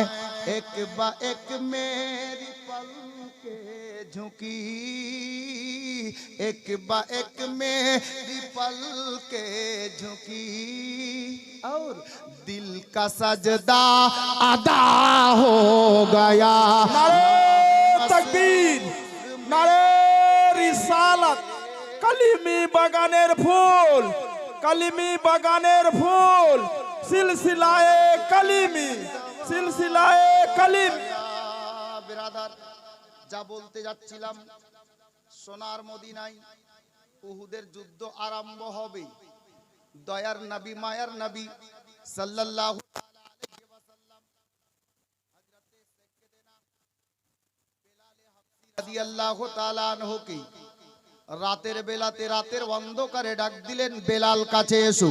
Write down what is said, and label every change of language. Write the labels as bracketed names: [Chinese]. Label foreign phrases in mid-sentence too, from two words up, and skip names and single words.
[Urdu] یک بہ یک میری پلکیں جھکیں، یک بہ یک میری پلکیں جھکیں، اور دل کا سجدہ ادا ہو گیا. نعرۂ تکبیر، نعرۂ رسالت, [Bangla] কলিমী বাগানের ফুল, কলিমী বাগানের ফুল, সিলসিলায়ে কলিমী, সিলসিলায়ে কলিম। बिरादर, যা বলতে যাচ্ছিলাম, সোনার মদিনায় উহুদের যুদ্ধ আরম্ভ হবে। দয়ার নবী মায়ার নবী [Arabic] صلى الله عليه وسلم [Bangla] হযরতে সাইয়্যিদিনা বেলাল হাবশী [Arabic] رضي الله تعالى عنه [Bangla] কে রাতের বেলাতে রাতের অন্ধকারে ডাক দিলেন, বেলাল কাছে এসো।